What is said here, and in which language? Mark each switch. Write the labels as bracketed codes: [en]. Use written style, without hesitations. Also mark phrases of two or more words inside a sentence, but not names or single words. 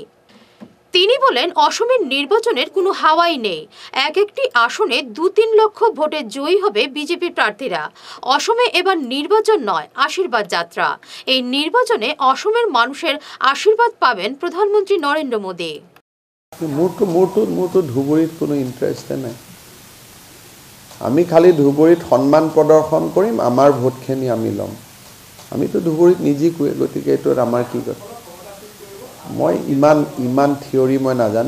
[bn] তিনি বলেন, অসমের নির্বাচনের কোনো হাওয়াই নেই। একটি আসনে 2-3 লক্ষ ভোটে জয়ী হবে বিজেপি প্রার্থীরা। অসমে এবার নির্বাচন নয়, আশীর্বাদ যাত্রা। এই নির্বাচনে অসমের মানুষের আশীর্বাদ পাবেন প্রধানমন্ত্রী নরেন্দ্র মোদী। [as] মোৰতো ধুবুৰীত কোনো ইণ্টাৰেষ্টে নাই। আমি খালি ধুবুৰীত সন্মান প্ৰদৰ্শন কৰিম, আমাৰ ভোটখিনি আমি ল'ম। আমিতো ধুবুৰীত নিজিকোৱে, গতিকে এইটো আমাৰ কি কথা। মই ইমান থিয়ৰি মই নাজানো।